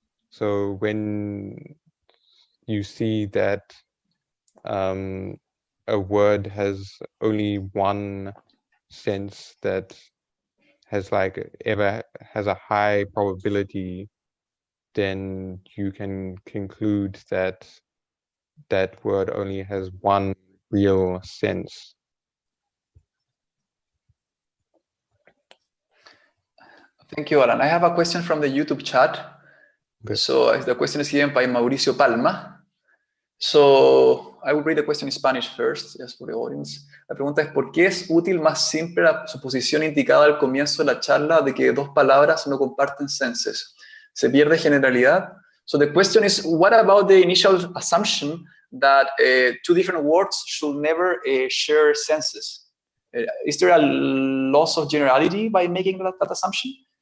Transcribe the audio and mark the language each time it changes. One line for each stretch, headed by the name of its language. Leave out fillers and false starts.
English: So when you see that a word has only one sense that has a high probability, then you can conclude that that word only has one real sense. Thank you, Alan. I have a question from the YouTube chat. Okay. So the question is given by Mauricio Palma. So I will read the question in Spanish first, just for the audience.
Spanish: La pregunta es, ¿por qué es útil más simple la suposición indicada al comienzo de la charla de que dos palabras no comparten senses? ¿Se pierde generalidad?
English: So the question is, what about the initial assumption that two different words should never share senses? Is there a loss of generality by making that assumption?